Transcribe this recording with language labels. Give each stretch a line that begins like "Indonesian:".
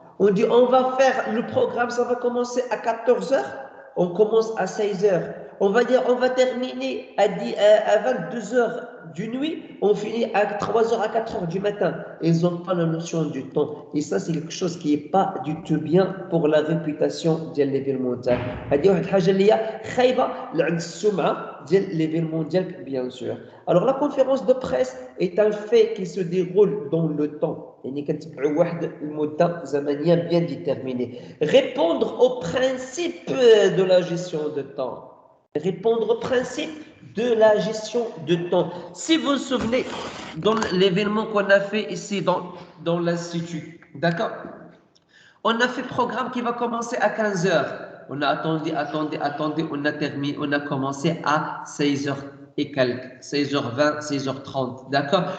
French: On dit on va faire le programme, ça va commencer à 14h, on commence à 16h. On va dire on va terminer à 22h du nuit, on finit à 3h à 4h du matin. Ils n'ont pas la notion du temps. Et ça, c'est quelque chose qui n'est pas du tout bien pour la réputation de l'événement mondial.
Arabic: هذه واحد الحاجة اللي هي خايبة لعند السمعة ديال
French: l'événement mondial, bien sûr. Alors la conférence de presse est un fait qui se déroule dans le temps.
Arabic: يعني كنتبعوا واحد المدة زمنية
French: bien déterminée. Répondre au principe de la gestion de temps. Répondre au principe de la gestion de temps. Si vous vous souvenez, dans l'événement qu'on a fait ici dans l'Institut, d'accord? On a fait programme qui va commencer à 15h. On a attendu, on a terminé, on a commencé à 16h et quelques, 16h20, 16h30, d'accord?